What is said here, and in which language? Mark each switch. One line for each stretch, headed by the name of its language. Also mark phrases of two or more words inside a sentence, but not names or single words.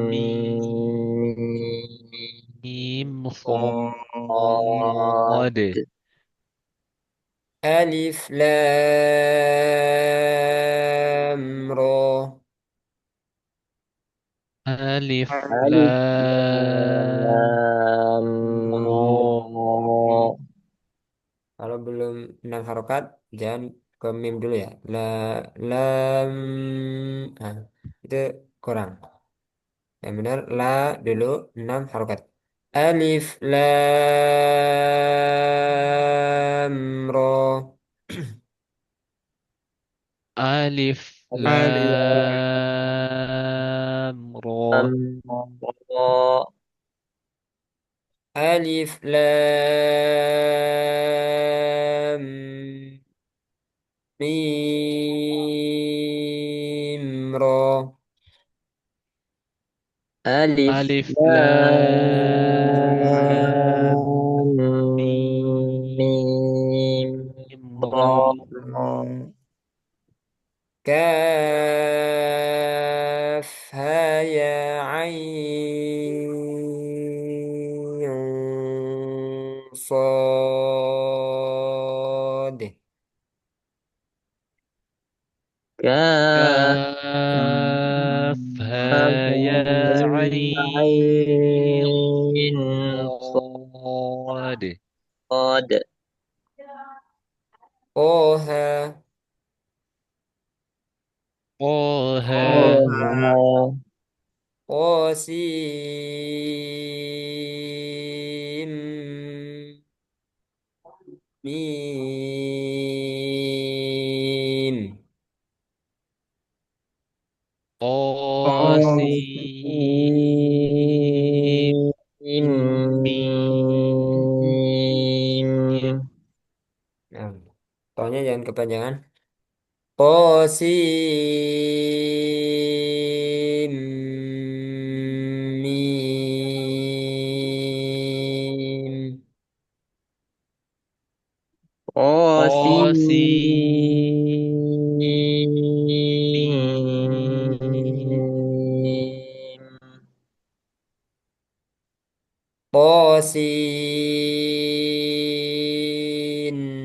Arabic: mim صاد. صاد ألف لام را. alif Alif, lam, lam ra.
Indonesian: Kalau belum 6 harokat, jangan ke mim dulu ya. Lam, ah, itu kurang. Yang benar la dulu 6 harokat.
Arabic: ألف لام را. alif Alif لام را Ra. ألف لام ميم را. Alif, ألف لام لام ميم, ميم را ra. lam كاف ها يا عين صاد. Kaf, كاف ها يا عين ain, صاد sad. طه طه Oh, طاسيم ميم. طاسيم mim.
Indonesian: Nah, tohnya jangan kepanjangan.
Arabic: قاسم ميم. Qasim, Qasin.